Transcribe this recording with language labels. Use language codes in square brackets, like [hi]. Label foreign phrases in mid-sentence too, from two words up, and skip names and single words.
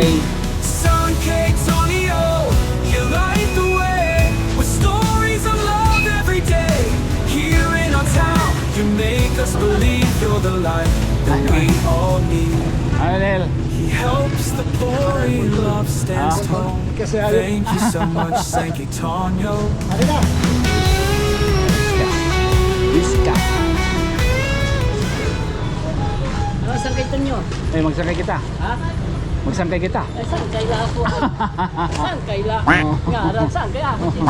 [en] Sangkay, you light the way with stories of love every day. Here in our town, you make us believe you're the light that we all need. He helps the poor, in love stands tall. Thank you so much, Sangkay. Sangkay Tonyo. [war] Eh, magsangkay kita. Ha? Magsangkay kita. Ay, sangkay la ako. Sangkay la. Nga, sangkay ako.